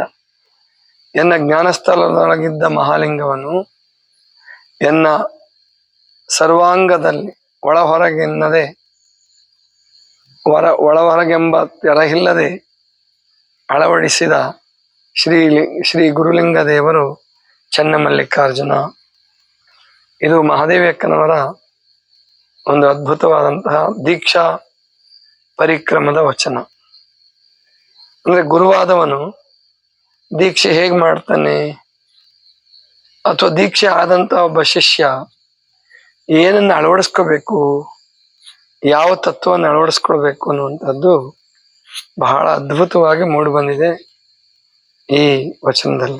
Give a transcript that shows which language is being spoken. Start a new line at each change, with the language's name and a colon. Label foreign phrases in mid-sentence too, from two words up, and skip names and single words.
Kannada: ಎನ್ನ ಜ್ಞಾನಸ್ಥಲದೊಳಗಿದ್ದ ಮಹಾಲಿಂಗವನ್ನು ಎನ್ನ ಸರ್ವಾಂಗದಲ್ಲಿ ಒಳಹೊರಗೆನ್ನದೆ ಒಳಹೊರಗೆಂಬ ತೆರಹಿಲ್ಲದೆ ಅಳವಡಿಸಿದ ಶ್ರೀ ಗುರುಲಿಂಗ ದೇವರು ಚನ್ನಮಲ್ಲಿಕಾರ್ಜುನ. ಇದು ಮಹಾದೇವಿಯಕ್ಕನವರ ಒಂದು ಅದ್ಭುತವಾದಂತಹ ದೀಕ್ಷಾ ಪರಿಕ್ರಮದ ವಚನ. ಅಂದ್ರೆ ಗುರುವಾದವನು ದೀಕ್ಷೆ ಹೇಗೆ ಮಾಡ್ತಾನೆ, ಅಥವಾ ದೀಕ್ಷೆ ಆದಂತ ಒಬ್ಬ ಶಿಷ್ಯ ಏನನ್ನ ಅಳವಡಿಸ್ಕೋಬೇಕು, ಯಾವ ತತ್ವವನ್ನು ಅಳವಡಿಸ್ಕೊಳ್ಬೇಕು ಅನ್ನುವಂಥದ್ದು ಬಹಳ ಅದ್ಭುತವಾಗಿ ಮೂಡಿ ಬಂದಿದೆ ಈ ವಚನದಲ್ಲಿ.